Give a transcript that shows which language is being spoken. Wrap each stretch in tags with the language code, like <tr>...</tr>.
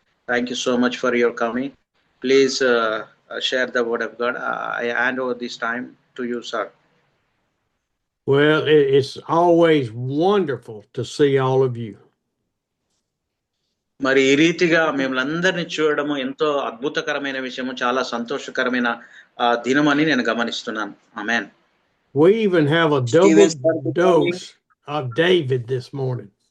<en>Thank you so much for your coming. Please share the word of God. I hand over this time to you, sir. Well, it's always wonderful to see all of you.</en> <te>మరి ఈ రీతిగా మిమ్మల్ని చూడడము ఎంతో అద్భుతకరమైన విషయము, చాలా సంతోషకరమైన దినమని నేను గమనిస్తున్నాను. ఆమేన్.</te> <en>We even have a double dose of David this morning.</en>